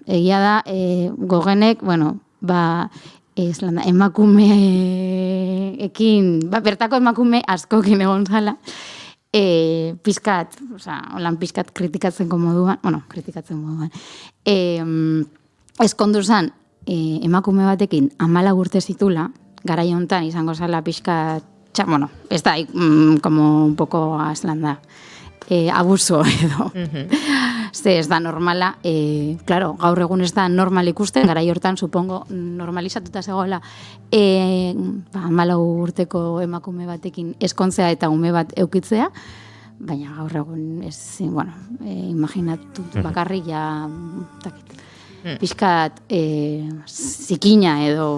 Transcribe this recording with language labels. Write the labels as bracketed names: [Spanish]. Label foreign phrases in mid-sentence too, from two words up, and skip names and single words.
[Basque] Egia da Gogenek, emakumeekin, bertako emakume askokin egon zala, pizkat kritikatzen moduan, eskondu zan emakume batekin 14 urte zitula, garai hontan izango zala pizkat, ez da, [Spanish] como un poco aslanda, abuso edo. [Basque] Ze ez da normala, claro, gaur egun ez da normal ikusten, garai hortan, supongo, normalizatuta zegoela, 14 urteko emakume batekin eskontzea eta ume bat eukitzea, baina gaur egun ez, imaginatu bakarrik ja, pixkat zikina edo,